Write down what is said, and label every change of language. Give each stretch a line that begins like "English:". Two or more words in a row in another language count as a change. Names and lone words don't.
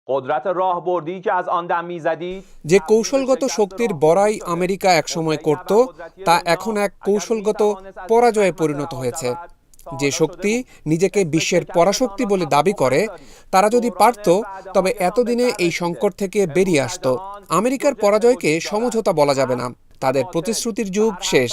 Persian: قدرت راهبردی که از آن دم می‌زدید
Bangla: যে কৌশলগত শক্তির বড়াই আমেরিকা একসময় করত তা এখন এক কৌশলগত পরাজয়ে পরিণত হয়েছে। যে শক্তি নিজেকে বিশ্বের পরাশক্তি বলে দাবি করে তারা যদি পারত তবে এতদিনে এই সংকট থেকে বেরিয়ে আসত। আমেরিকার পরাজয়কে সমঝোতা বলা যাবে না, তাদের প্রতিশ্রুতির যুগ শেষ।